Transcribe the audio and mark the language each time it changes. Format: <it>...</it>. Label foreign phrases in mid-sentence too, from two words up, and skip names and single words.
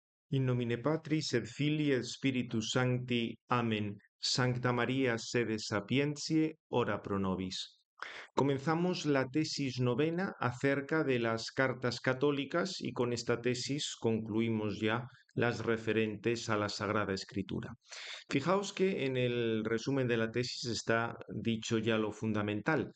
<la>In nomine Patris et Filii et Spiritus Sancti. Amen. Sancta María, sede sapientiae, ora pro nobis.</la> <es>Comenzamos la tesis novena acerca de las cartas católicas y con esta tesis concluimos ya las referentes a la Sagrada Escritura. Fijaos que en el resumen de la tesis está dicho ya lo fundamental.</es>